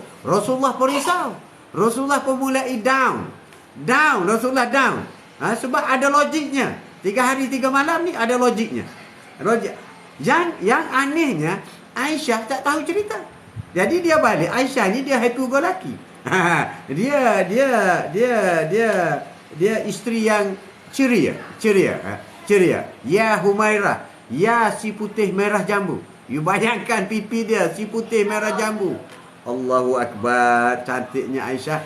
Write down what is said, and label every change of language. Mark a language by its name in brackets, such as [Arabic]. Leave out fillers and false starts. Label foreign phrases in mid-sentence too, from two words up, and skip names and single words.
[Malay] Rasulullah pun risau. Rasulullah pun mulai down. Rasulullah down. Sebab ada logiknya. 3 hari 3 malam ni ada logiknya. Yang anehnya, Aisyah tak tahu cerita. Jadi dia balik, Aisyah ni dia [English] happy go lucky. [Malay] Dia isteri yang ceria. Ya Humairah, ya si putih merah jambu. You bayangkan pipi dia si putih merah jambu. [Arabic] الله أكبر, [Malay] cantiknya Aisyah.